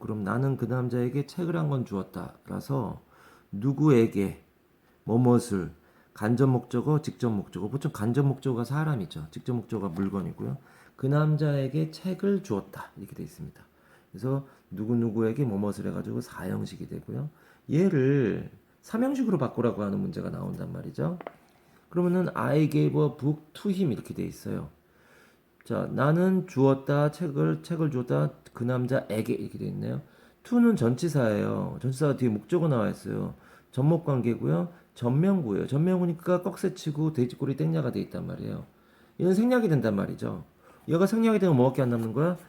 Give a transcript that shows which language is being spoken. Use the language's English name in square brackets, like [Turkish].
[Korean] 그럼 나는 그 남자에게 책을 한 권 주었다. 라서 누구에게 뭐뭇을 간접 목적어, 직접 목적어. 보통 간접 목적어가 사람이죠. 직접 목적어가 물건이고요. 그 남자에게 책을 주었다. 이렇게 되어 있습니다. 그래서 누구누구에게 뭐뭇을 해가지고 4형식이 되고요. 얘를 3형식으로 바꾸라고 하는 문제가 나온단 말이죠. 그러면은 [English] I gave a book to him [Korean] 이렇게 되어 있어요. 자, 나는 주었다, 책을 주었다, 그 남자에게 이렇게 되어 있네요. to는 전치사예요. 전치사가 뒤에 목적어 나와 있어요. 전목 관계고요. 전명구예요. 전명구니까 꺽쇠치고 돼지꼬리 땡냐가 돼 있단 말이에요. 얘는 생략이 된단 말이죠. 얘가 생략이 되면 뭐밖에 안 남는 거야?